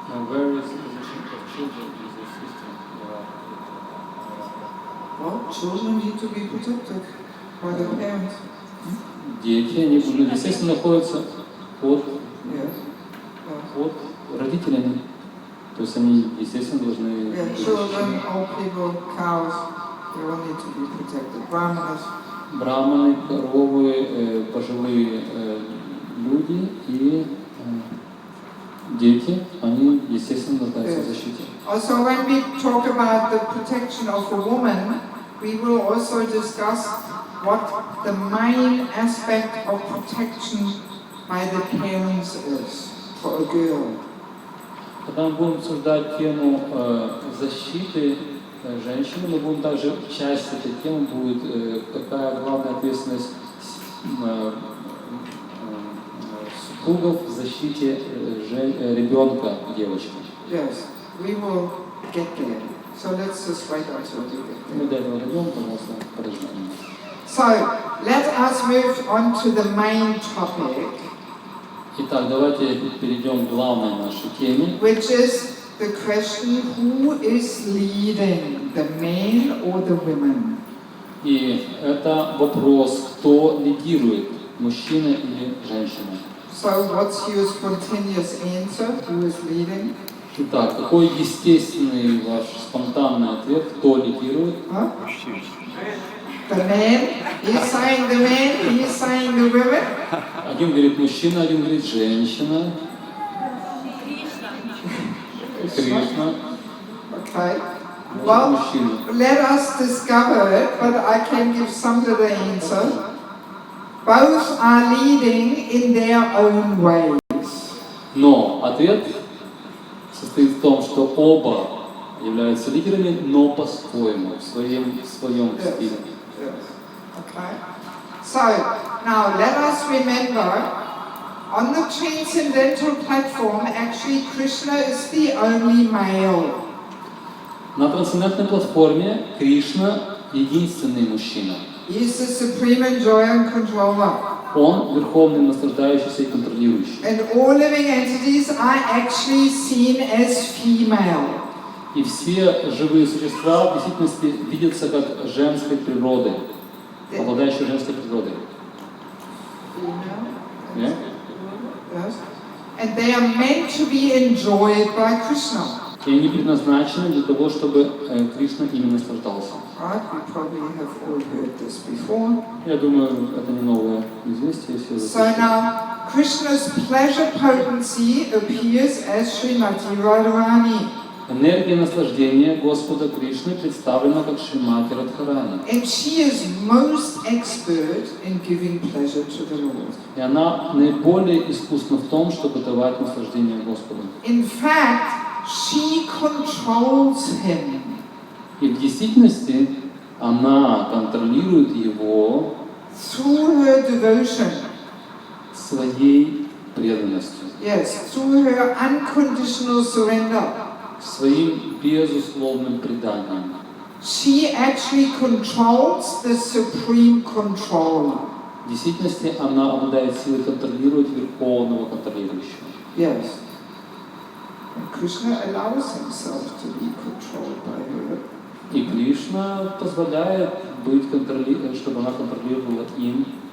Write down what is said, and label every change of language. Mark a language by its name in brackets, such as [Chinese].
[English] Where is the position of children in the system? Well, children need to be protected by their parents. [Russian] Дети, они, естественно, находятся под родителями. То есть они, естественно, должны... [English] Children, old people, cows, they all need to be protected. Brahmanas. [Russian] Браманы, коровы, пожилые люди и дети, они, естественно, нуждаются в защите. [English] Also, when we talk about the protection of a woman, we will also discuss what the main aspect of protection by the parents is for a girl. [Russian] Когда мы будем обсуждать тему защиты женщины, мы будем также, часть этой темы будет, какая главная ответственность супругов в защите ребенка, девочки. [English] Yes, we will get there. So let's just wait until we get there. [Russian] Мы до этого дойдем, пожалуйста, подождем. [English] So let us move on to the main topic. [Russian] Итак, давайте перейдем к главной нашей теме. [English] Which is the question, who is leading, the men or the women? [Russian] И это вопрос, кто лидирует, мужчина или женщина. [English] So what's your spontaneous answer, who is leading? [Russian] Итак, какой естественный ваш спонтанный ответ, кто лидирует? Huh? [English] The man, he's saying the man, he's saying the women. [Russian] Один говорит мужчина, один говорит женщина. Кришна. [English] Okay. Well, let us discover it, but I can give some of the answer. Both are leading in their own ways. [Russian] Но ответ состоит в том, что оба являются лидерами, но по-своему, в своем стиле. [English] Okay. So now let us remember, on the transcendental platform, actually Krishna is the only male. [Russian] На трансцендентной платформе Кришна единственный мужчина. [English] He is the supreme enjoyer and controller. [Russian] Он верховный, наслаждающийся и контролирующий. [English] And all living entities are actually seen as female. [Russian] И все живые существа в действительности видятся как женской природой, обладающей женской природой. [English] Yeah? Yes. And they are meant to be enjoyed by Krishna. [Russian] И они предназначены для того, чтобы Кришна ими наслаждался. [English] Right? We probably have all heard this before. [Russian] Я думаю, это не новое известие. [English] So now, Krishna's pleasure potency appears as Srimati Radharani. [Russian] Энергия наслаждения Господа Кришны представлена как Шримати Радхарани. [English] And she is most expert in giving pleasure to the Lord. [Russian] И она наиболее искусна в том, чтобы давать наслаждение Господу. [English] In fact, she controls him. [Russian] И в действительности она контролирует его [English] through her devotion. [Russian] Своей преданностью. [English] Yes, through her unconditional surrender. [Russian] Своим безусловным преданием. [English] She actually controls the supreme controller. [Russian] В действительности она обладает силой контролировать верховного контролирующего. [English] Yes. And Krishna allows himself to be controlled by her. [Russian] И Кришна позволяет быть чтобы она контролировала им.